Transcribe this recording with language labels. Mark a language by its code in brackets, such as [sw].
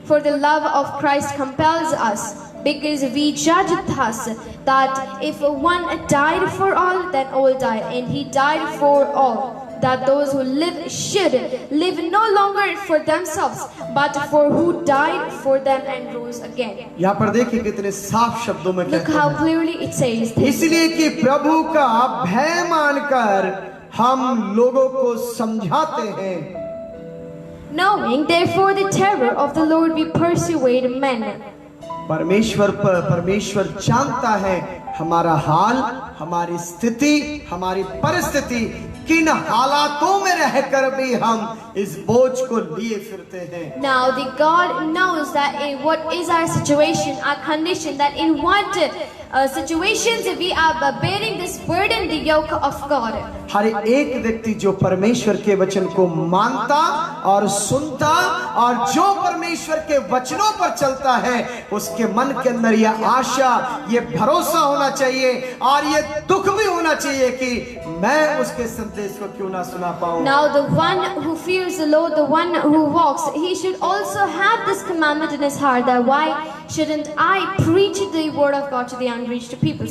[en] For the love of Christ compels us, because we judge thus, that if one died for all, then all died, and he died for all, that those who live should live no longer for themselves, but for who died for them and rose again. [hi] यहाँ पर देखिए कितने साफ शब्दों में [en] Look [hi] कहते [en] how [hi] हैं, [en] clearly it says this. [hi] इसलिए कि प्रभु का भय मानकर हम लोगों को समझाते हैं। [en] Knowing therefore the terror of the Lord, we persuade men. [hi] परमेश्वर जानता है हमारा हाल, हमारी स्थिति, हमारी परिस्थिति, किन हालातों में रहकर भी हम इस बोझ को लिए फिरते हैं। [en] Now the God knows that in what is our situation, our condition, that in what situations we are bearing this burden, the yoke of God. [hi] हर एक व्यक्ति जो परमेश्वर के वचन को मानता और सुनता और जो परमेश्वर के वचनों पर चलता है, उसके मन के अंदर यह आशा, ये भरोसा होना चाहिए और ये दुख भी होना चाहिए कि मैं उसके संदेश को क्यों ना सुना पाऊं। [en] Now the one who fears the Lord, the one who walks, he should also have this commandment in his heart, that why shouldn't I preach the word of God to the unreached peoples?